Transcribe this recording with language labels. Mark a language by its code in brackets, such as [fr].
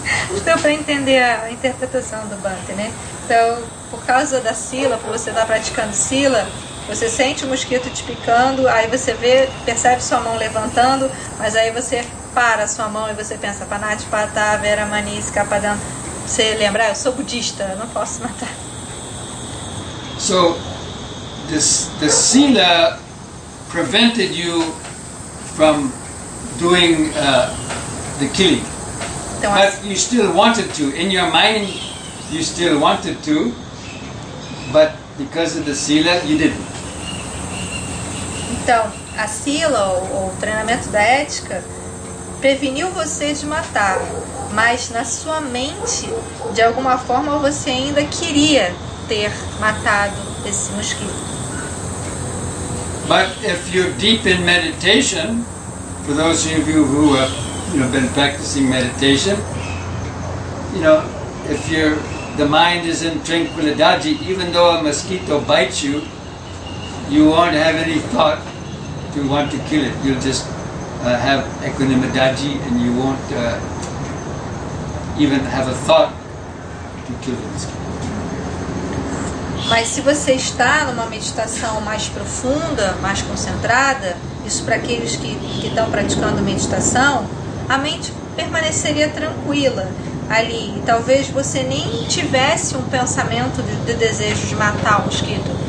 [pt] Então, para entender a interpretação do Bhante, né? Então, por causa da sila, por você estar praticando sila, você sente o mosquito te picando, aí você percebe sua mão levantando, mas aí você para a sua mão e você pensa, [pi] Panati Pata Vera Mani Skapadan. [pt] Você lembra, eu sou budista, eu não posso matar. [en] So, the sila prevented you from doing the killing. [pt] Então, [en] But you still wanted to. In your mind, you still wanted to, but because of the sila, you didn't. [pt] Então, a sila, ou o treinamento da ética, preveniu você de matar, mas na sua mente, de alguma forma, você ainda queria ter matado esse mosquito. [en] But if you're deep in meditation, for those of you who have been practicing meditation, if the mind is in tranquilidade, even though a mosquito bites you, you won't have any thought to want to kill it. You'll just have equanimity and you won't even have a thought to kill the mosquito. [pt] Mas se você está numa meditação mais profunda, mais concentrada, isso para aqueles que estão praticando meditação, a mente permaneceria tranquila ali. E talvez você nem tivesse um pensamento de desejo de matar o mosquito.